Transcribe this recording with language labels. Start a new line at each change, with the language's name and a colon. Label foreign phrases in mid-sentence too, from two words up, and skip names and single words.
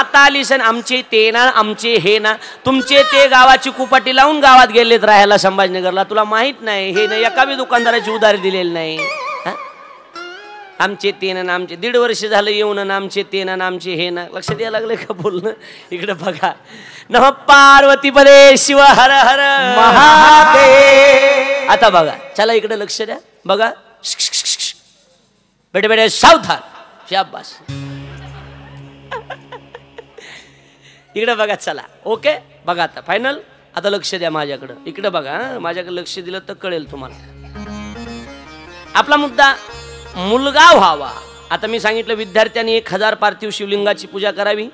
Marathi: आता आलीस आमचे ते ना, आमचे हे ना. तुमचे ते गावाची कुपाटी लावून गावात गेलेत राहायला संभाजीनगरला. तुला माहित नाही हे ना, एका बी दुकानदाराची उधारी दिलेली नाही. आमचे ते ना, आमचे 1.5 वर्ष झालं येऊन ना, आमचे ते ना, आमचे हे ना. लक्ष द्यायला लागले का बोलणं? इकडे बघा.
Sanskrit: नमः पार्वती पदे शिव हर हर महादेव.
Marathi: आता बघा, चला इकडे लक्ष द्या. बघा, बेटे बेटे सावधान, शाबास. इकडे बघा. चला ओके, बघा आता फायनल. आता लक्ष द्या माझ्याकडं. इकडे बघा, माझ्याकडे लक्ष दिलं तर कळेल तुम्हाला. आपला मुद्दा मुलगा व्हावा. आता मी सांगितलं विद्यार्थ्यांनी 1000 पार्थिव शिवलिंगाची पूजा करावी.